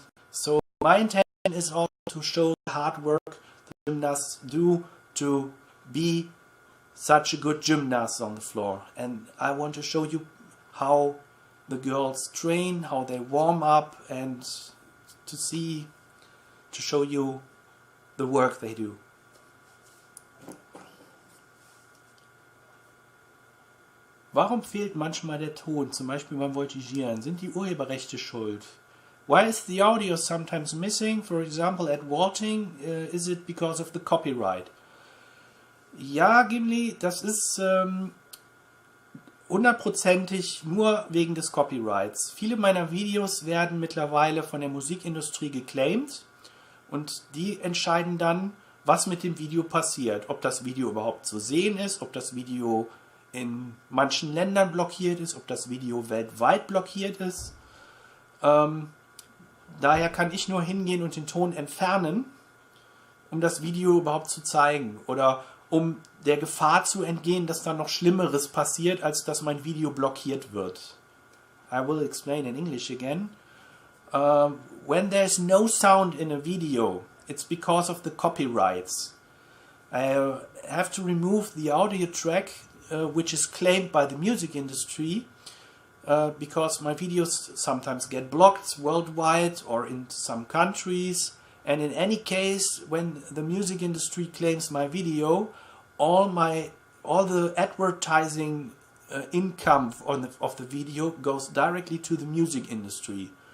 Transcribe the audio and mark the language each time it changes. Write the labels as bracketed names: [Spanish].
[English] So my intention is also to show the hard work the gymnasts do to be such a good gymnast on the floor. And I want to show you how the girls train, how they warm up, and to show you the work they do. [German] Warum fehlt manchmal der Ton, zum Beispiel beim Voltigieren? Sind die Urheberrechte schuld? [English] Why is the audio sometimes missing? For example, at vaulting, is it because of the copyright? [German] Ja, Gimli, das ist hundertprozentig nur wegen des Copyrights. Viele meiner Videos werden mittlerweile von der Musikindustrie geclaimed und die entscheiden dann, was mit dem Video passiert. Ob das Video überhaupt zu sehen ist, ob das Video in manchen Ländern blockiert ist, ob das Video weltweit blockiert ist. Daher kann ich nur hingehen und den Ton entfernen, um das Video überhaupt zu zeigen oder um der Gefahr zu entgehen, dass da noch Schlimmeres passiert, als dass mein Video blockiert wird. [English] I will explain in English again. When there's no sound in a video, it's because of the copyrights. I have to remove the audio track which is claimed by the music industry, because my videos sometimes get blocked worldwide or in some countries, and in any case when the music industry claims my video, all the advertising income of the video goes directly to the music industry.